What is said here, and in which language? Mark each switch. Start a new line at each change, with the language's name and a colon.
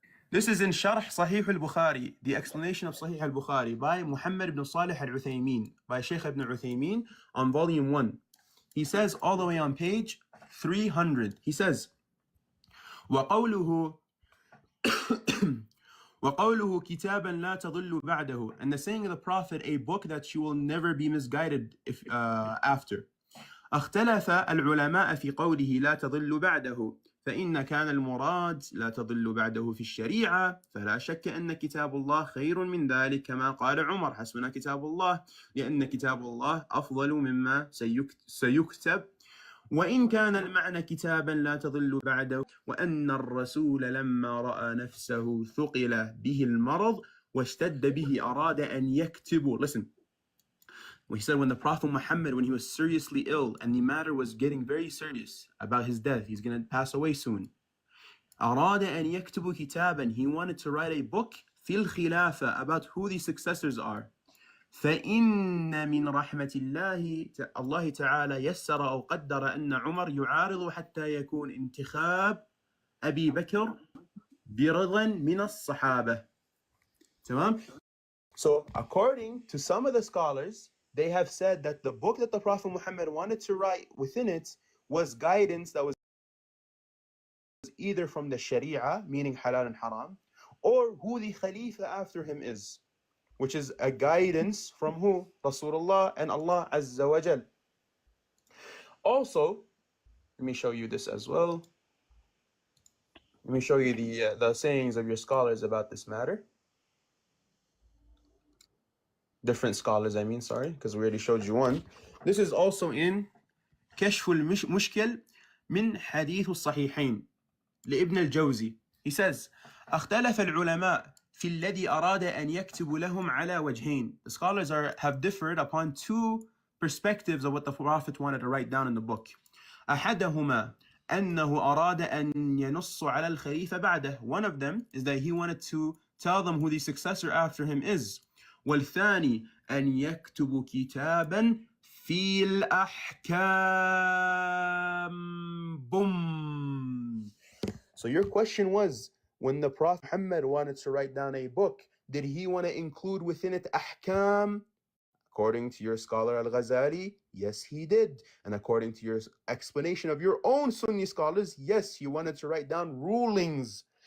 English: This is in Sharh Sahih al-Bukhari, the explanation of Sahih al-Bukhari by Muhammad ibn Salih al-Uthaymeen, by Shaykh ibn Uthaymeen on volume 1. He says all the way on page 300. He says,
Arabic: وَقَوْلُهُ وَقَوْلُهُ كِتَابًا لَا تَضِلُّ بَعْدَهُ,
English: and the saying of the Prophet, a book that you will never be misguided after.
Arabic: اختلف العلماء في قوله لا تضل بعده، فإن كان المراد لا تضل بعده في الشريعة، فلا شك أن كتاب الله خير من ذلك، كما قال عمر حسبنا كتاب الله، لأن كتاب الله أفضل مما سيكتب. وإن كان المعنى كتابا لا تضل بعده، وأن الرسول لما رأى نفسه ثقل به المرض واشتد به أراد أن يكتب.
English: Listen. He said when the Prophet Muhammad, when he was seriously ill and the matter was getting very serious about his death, he's going to pass away soon.
Arabic: أراد أن يكتب كتابا,
English: he wanted to write a book
Arabic: في الخلافة,
English: about who the successors are.
Arabic: فإن من رحمة الله تعالى يسر أو قدر أن عمر يعارض حتى يكون انتخاب أبي بكر برضا من الصحابة. تمام?
English: So according to some of the scholars, they have said that the book that the Prophet Muhammad wanted to write within it was guidance that was either from the Sharia, meaning halal and haram, or who the Khalifa after him is, which is a guidance from who? Rasulullah and Allah Azza wa Jal. Also, let me show you this as well. Let me show you the sayings of your scholars about this matter. Different scholars, I mean, sorry, because we already showed you one. This is also in كشف المشكل من حديث الصحيحين لابن الجوزي. He says,
Arabic: اختلف العلماء في الذي أراد أن يكتب لهم على وجهين.
English: The scholars have differed upon two perspectives of what the Prophet wanted to write down in the book.
Arabic: أحدهما أنه أراد أن ينص على الخليفة بعده.
English: One of them is that he wanted to tell them who the successor after him is.
Arabic: والثاني أن يكتب كتابا في الأحكام.
English: Boom. So your question was, when the Prophet Muhammad wanted to write down a book, did he want to include within it ahkam? According to your scholar Al-Ghazali, yes, he did. And according to your explanation of your own Sunni scholars, yes, he wanted to write down rulings.